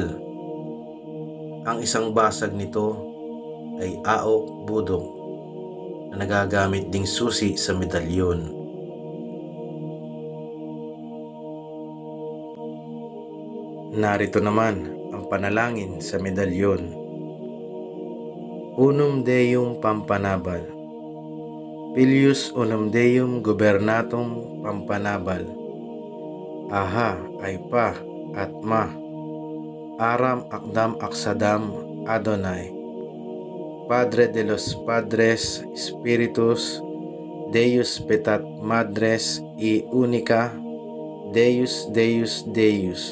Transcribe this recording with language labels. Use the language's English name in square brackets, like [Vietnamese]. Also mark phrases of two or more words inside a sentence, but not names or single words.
[Filipino] Ang isang basag nito ay Aok Budok, na nagagamit ding susi sa medalyon. Narito naman ang panalangin sa medalyon. [Latin] Unum Deum Pampanabal, Filius unum Deum Gobernatum Pampanabal, Aha Aipa Atma, Aram Akdam Aksadam Adonai, [Spanish] Padre de los Padres [Latin] Spiritus, Deus Petat [Spanish] Madres y Unica [Latin] Deus, Deus, Deus.